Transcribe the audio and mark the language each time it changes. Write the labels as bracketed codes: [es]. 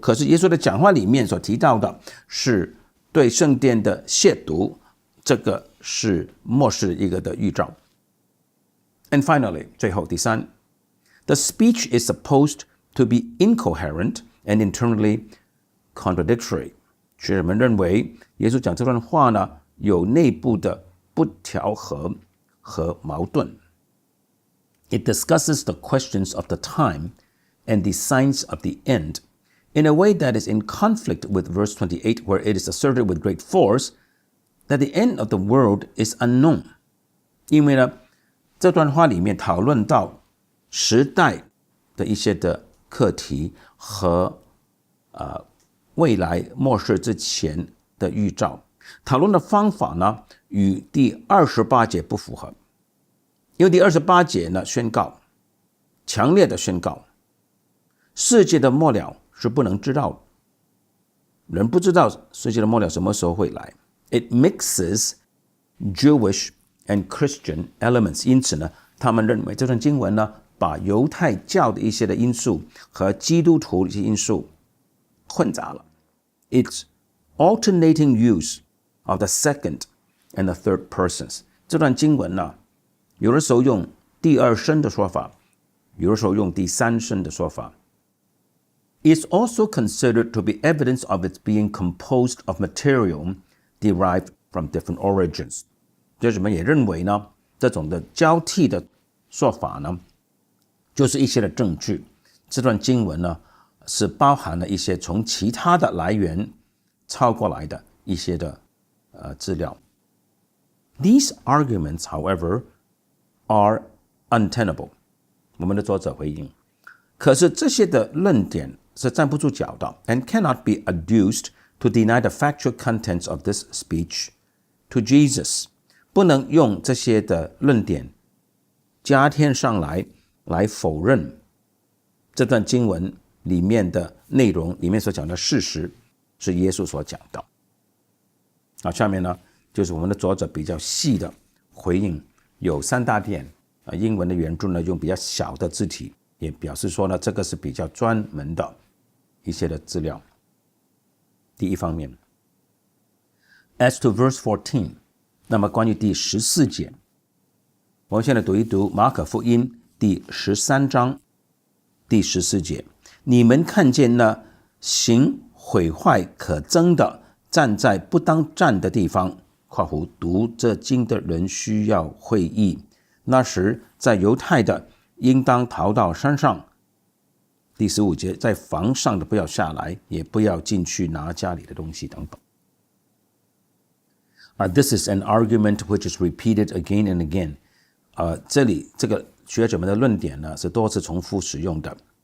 [zh] 可是耶稣的讲话里面所提到的是对圣殿的亵渎，这个是末世一个的预兆。 [en] And finally, [zh] 最后第三 [en] the speech is supposed to be incoherent and internally contradictory. [zh] 学者们认为耶稣讲这段话呢，有内部的不调和和矛盾。 [en] It discusses the questions of the time and the signs of the end in a way that is in conflict with verse 28, where it is asserted with great force that the end of the world is unknown. [zh] 因为呢，这段话里面讨论到时代的一些的课题和未来末世之前的预兆，讨论的方法呢与第28节不符合，因为第28节呢宣告，强烈的宣告，世界的末了是不能知道的，人不知道世界的末了什么时候会来。 [en] It mixes Jewish and Christian elements， [zh] 因此呢，他们认为这段经文呢，把犹太教的一些的因素和基督徒的一些因素混杂了。 [en] It's alternating use of the second and the third persons。 [zh] 这段经文呢，有的时候用第二身的说法，有的时候用第三身的说法。 [en] It's also considered to be evidence of its being composed of material derived from different origins。 [zh] 学者们也认为呢，这种的交替的说法呢，就是一些的证据。这段经文呢，是包含了一些从其他的来源抄过来的一些的资料。 [en] These arguments, however, are untenable。 [zh] 我们的作者回应，可是这些的论点是站不住脚的 [en] and cannot be adduced to deny the factual contents of this speech to Jesus。 [zh] 不能用这些的论点加添上来否认这段经文里面的内容，里面所讲的事实是耶稣所讲的。好，下面呢就是我们的作者比较细的回应，有3大点。英文的原著呢用比较小的字体，也表示说呢这个是比较专门的一些的资料。第一方面 ， [en] As to verse 14， [zh] 那么关于第14节，我们现在读一读马可福音第13章第14节。你们看见那行毁坏可憎的站在不当站的地方（括弧读这经的人需要会意）。那时在犹太的应当逃到山上。第15节，在房上的不要下来，也不要进去拿家里的东西等等。 [en] This is an argument which is repeated again and again. [zh] 这里这个学者们的论点呢是多次重复使用的。